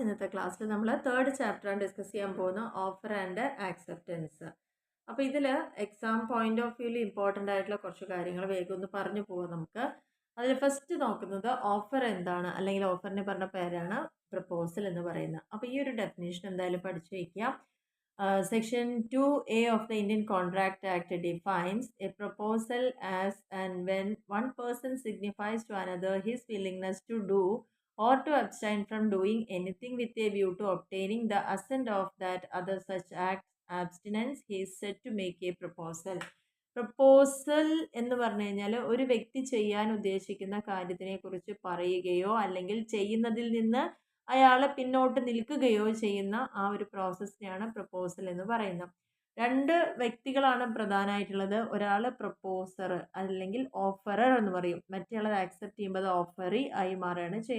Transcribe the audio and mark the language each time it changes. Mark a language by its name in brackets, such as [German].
[Malayalam] ഇന്നത്തെ ക്ലാസ്സിൽ നമ്മൾ തേർഡ് ചാപ്റ്ററാണ് ഡിസ്കസ് ചെയ്യാൻ പോകുന്ന ഓഫർ ആൻഡ് ആക്സെപ്റ്റൻസ്. അപ്പോൾ ഇതിൽ എക്സാം പോയിന്റ് ഓഫ് വ്യൂവിൽ ഇമ്പോർട്ടൻ്റ് ആയിട്ടുള്ള കുറച്ച് കാര്യങ്ങൾ വേഗം ഒന്ന് പറഞ്ഞു പോകാം നമുക്ക്. അതിൽ ഫസ്റ്റ് നോക്കുന്നത് ഓഫർ എന്താണ്, അല്ലെങ്കിൽ ഓഫറിന് പറഞ്ഞ പേരാണ് പ്രപ്പോസൽ എന്ന് പറയുന്നത്. അപ്പോൾ ഈ ഒരു ഡെഫിനേഷൻ എന്തായാലും പഠിച്ചു വയ്ക്കുക. [English] Section 2A of the Indian Contract Act defines a proposal as and when one person signifies to another his willingness to do or to abstain from doing anything with a view to obtaining the assent of that other. Such act abstinence he is said to make a proposal. [Malayalam] Proposal എന്ന് പറഞ്ഞു കഴിഞ്ഞാൽ ഒരു വ്യക്തി ചെയ്യാൻ ഉദ്ദേശിക്കുന്ന കാര്യത്തിനെ കുറിച്ച് പറയുകയോ അല്ലെങ്കിൽ ചെയ്യുന്നതിൽ നിന്ന് അയാൾ പിന്നോട്ട് നിൽക്കുകയോ ചെയ്യുന്ന ആ ഒരു പ്രോസസ്സിനെയാണ് പ്രപ്പോസൽ എന്ന് പറയുന്നത്. രണ്ട് വ്യക്തികളാണ് പ്രധാനമായിട്ടുള്ളത്. ഒരാൾ പ്രപ്പോസർ അല്ലെങ്കിൽ ഓഫറർ എന്ന് പറയും, മറ്റേ ആൾ ആക്സെപ്റ്റ് ചെയ്യുമ്പോൾ അത് ഓഫറി ആയി മാറുകയാണ് ചെയ്യുന്നത്.